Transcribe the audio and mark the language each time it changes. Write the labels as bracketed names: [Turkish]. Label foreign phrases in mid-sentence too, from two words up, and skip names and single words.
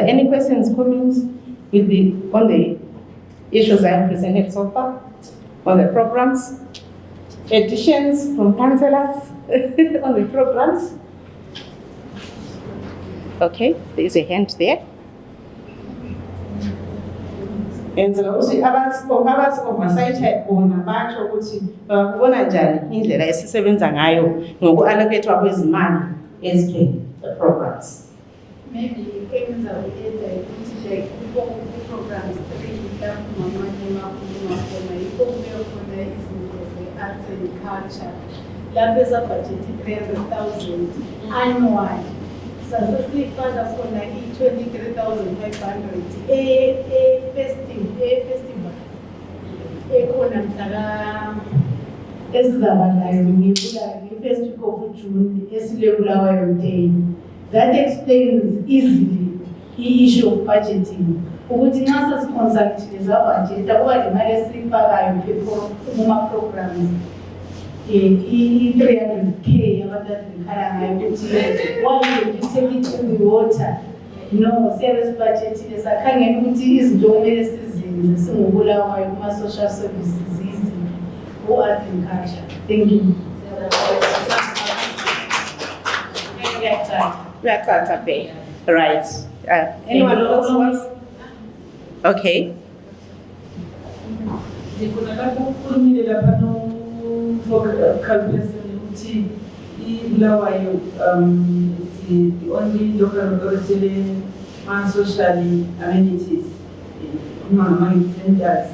[English] Any questions, comments on the issues I have presented so far, on the programs? Additions from councillors on the programs? Okay, there is a hand there. [North Ndebele] Enzela ukuthi oversight bona batsho ukuthi babona njani indlela esisebenza ngayo ngoku-allocate kwezimali ezikhe [English] the programs. [North Ndebele] Maybe enza uyenza ukuthi [English] like programs [North Ndebele] yikho kuleyo khona izinto ze- [English] arts and culture [North Ndebele] lapho ezabhajethi 300,000 annual. Sasifaka khona i-23,500 festival ekhona mhlaka esizaba nayo nge- [English] first week of June [North Ndebele] esileBulawayo Day. [English] That explains easily the issue of budgeting. [North Ndebele] Ukuthi nxa sesiconsultile zabudget kuba nemali esiyifakayo kuma-programs i-300K abantu abekhala ngayo ukuthi [English] why did you take it to the water? [North Ndebele] No, service budgetile sakhangela ukuthi izinto kumele sizenze singoBulawayo kuma- [English] social services [North Ndebele] izinto ku- [English] arts and culture. Thank you. We are Saturday, right? Anyone else wants? Okay. iBulawayo is the only local authority on social amenities in centers.